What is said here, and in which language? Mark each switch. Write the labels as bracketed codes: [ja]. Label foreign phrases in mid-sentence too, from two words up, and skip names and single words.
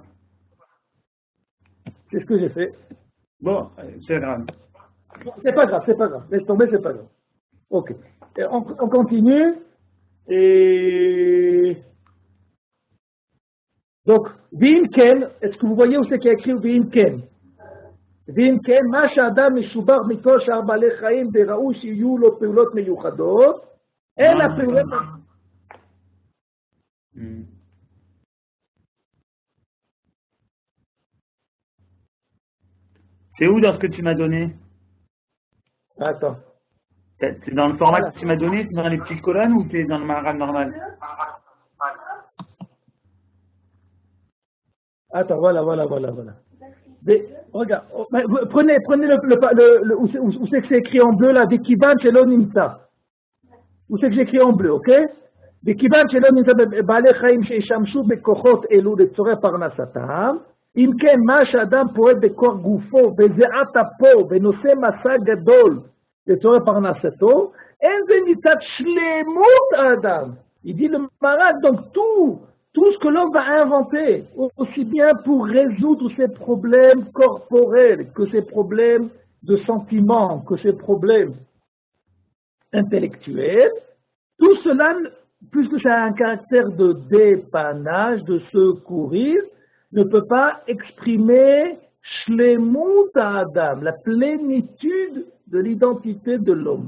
[fr] C'est ce que j'ai fait. Bon, c'est grave. C'est pas grave. Laisse tomber, c'est pas grave. Ok. Et on continue. Et donc, [he] ואם כן, [fr] est-ce que vous voyez où c'est qu'il y a écrit [he] ואם כן? ואם כן מה שאדם משובח מכל שאר בעלי חיים נבראו שיהיו לו פעולות מיוחדות אל הפעולות. [fr] C'est où dans ce que tu m'as donné? Attends. C'est dans le format que tu m'as donné, c'est dans les petites colonnes ou c'est dans le Maharal normal? Attends, voilà. Mais, regarde, prenez où c'est que c'est écrit en bleu là, [he] וכיון שלא נמצא. [fr] Où c'est que j'ai écrit en bleu, ok? [he] וכיון שלא נמצא בעלי חיים שישמשו בכחות אלו לצורך פרנסתם. אם כן, מה שאדם פועל בכוח גופו, בזיעת אפו, ונושא מסע גדול לצורך פרנסתו, אין זה מצד שלמות האדם. [fr] Il dit le Maharal, donc tout ce que l'homme va inventer, aussi bien pour résoudre ses problèmes corporels, que ses problèmes de sentiments, que ses problèmes intellectuels, tout cela puisque ça a un caractère de dépannage, de secourir, ne peut pas exprimer [he] שלמות אדם, [fr] la plénitude de l'identité de l'homme.